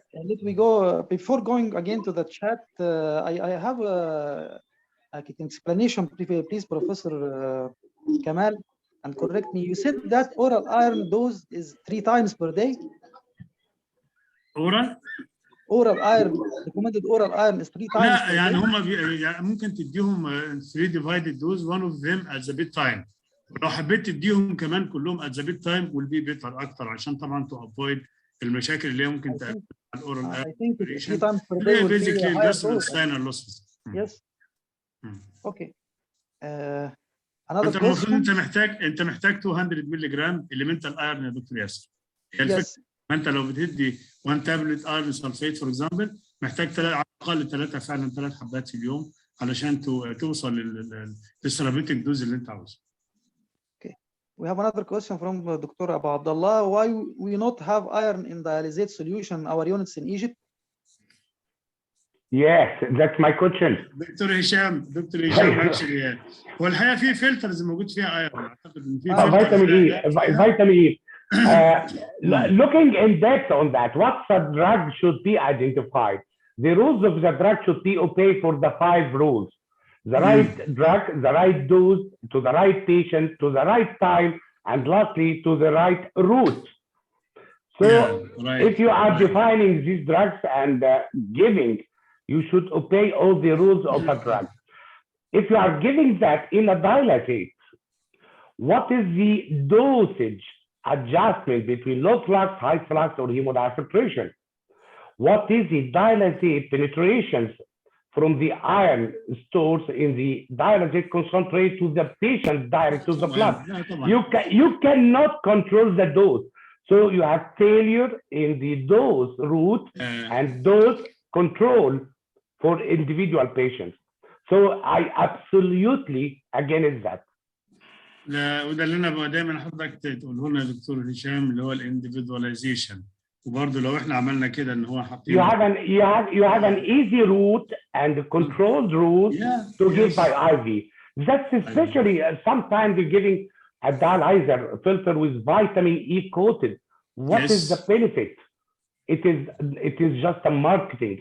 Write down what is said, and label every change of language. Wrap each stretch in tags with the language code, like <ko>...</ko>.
<en>Let me go before going again to the chat. I have an explanation, please, Professor Kamal, and correct me. You said that oral iron dose is 3 times per day. Oral iron, recommended oral iron is 3 times.</en> <ar>لا يعني هم ممكن تديهم 3</ar> <en>divided dose, one of them at the bedtime.</en> <ar>ولو حبيت تديهم كمان كلهم</ar> <en>at the bedtime will be better</en> <ar>اكتر عشان طبعا</ar> <en>to avoid</en> <ar>المشاكل اللي هي ممكن تقابل على الاورال</ar> <en>I think 3 times per day would basically be intestinal losses. Yes. Okay.</en> <ar>انت المفروض انت محتاج 200 مللي جرام</ar> <en>elemental iron</en> <ar>يا دكتور ياسر.</ar> <en>Yes.</en> <ar>انت لو بتدي 1 تابلت ايرون سلفيت فور اكزامبل محتاج على الاقل 3 حبات في اليوم علشان توصل للثيرابيوتيك دوز اللي انت عاوزه.</ar> <en>Okay. We have another question from Dr. Abu Abdullah. Why we not have iron in dialysate solution in our units in Egypt? Yes, that's my question.</en> <ar>دكتور هشام</ar> <en>actually</en> <ar>هو الحقيقه في فلترز موجود فيها ايرون اعتقد ان في فيتامين اي.</ar> <en>Looking in depth on that, what drug should be identified? The rules of the drug should be obeyed for the 5 rules. the right drug, the right dose, to the right patient, to the right time, and lastly, to the right route. So if you are defining these drugs and giving, you should obey all the rules of a drug. If you are giving that in a dilate, what is the dosage adjustment between low flux, high flux, or hemodiafiltration? What is the dilate penetrations from the iron stores in the dilate concentrate to the patient direct to the blood? You cannot control the dose. So you have failure in the dose route and dose control for individual patients. So I absolutely against that.</en> <ar>وده اللي انا دايما حضرتك تقوله لنا يا دكتور هشام اللي هو الانديفيدواليزيشن وبرضه لو احنا عملنا كده ان هو حاطين</ar> <en>you have an easy route and a controlled route to give by IV. That's especially sometimes you're giving a dialyzer filter with vitamin E coated. What is the benefit? It is just a marketing.</en>